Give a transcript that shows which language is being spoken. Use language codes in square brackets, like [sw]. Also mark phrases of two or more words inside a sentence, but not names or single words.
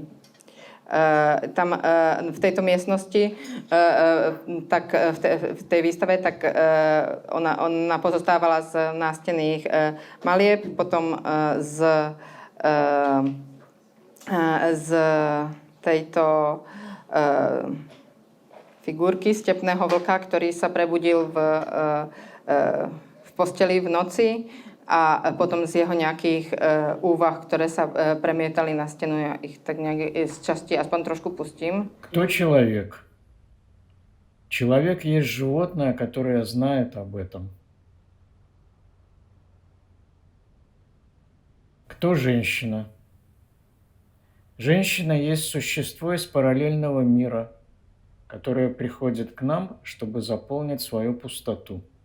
[sk] Tam v tejto miestnosti, tak v tej výstave, tak ona pozostávala z nástených malieb, potom z tejto figurky stepného vlka, ktorý sa prebudil v posteli v noci, a potom z jeho nejakých úvah, ktoré sa premietali na stenu. Ja ich tak nejak z časti aspoň trošku pustím. [ru] Кто человек? Человек есть животное, которое знает об этом. Кто женщина? Женщина есть существо из параллельного мира, которое приходит к нам, чтобы заполнить свою пустоту.